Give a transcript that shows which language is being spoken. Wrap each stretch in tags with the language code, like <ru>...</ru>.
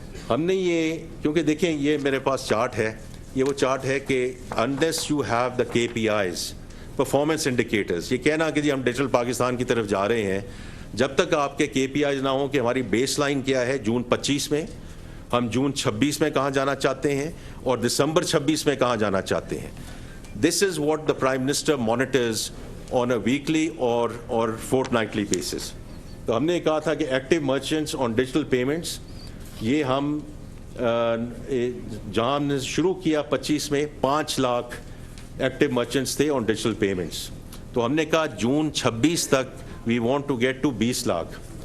<ur>ہم نے یہ کیونکہ دیکھیں یہ میرے پاس چارٹ ہے, یہ وہ چارٹ ہے کہ</ur> <en>unless you have the KPIs performance indicators,</en> <ur>یہ کہنا کہ جی ہم ڈیجیٹل پاکستان کی طرف جا رہے ہیں, جب تک آپ کے KPIs نہ ہوں کہ ہماری بیس لائن کیا ہے جون 25 میں ہم جون 26 میں کہاں جانا چاہتے ہیں اور دسمبر 26 میں کہاں جانا چاہتے ہیں.</ur> <en>This is what the Prime Minister monitors on a weekly or fortnightly basis.</en> <ur>تو ہم نے کہا تھا کہ active merchants on digital payments, یہ ہم جہاں ہم نے شروع کیا 25 میں 5 لاکھ ایکٹیو مرچنٹس تھے آن ڈیجیٹل پیمنٹس. تو ہم نے کہا جون 26 تک</ur> <en>we want to get to</en> <ur>20 lakh.</ur>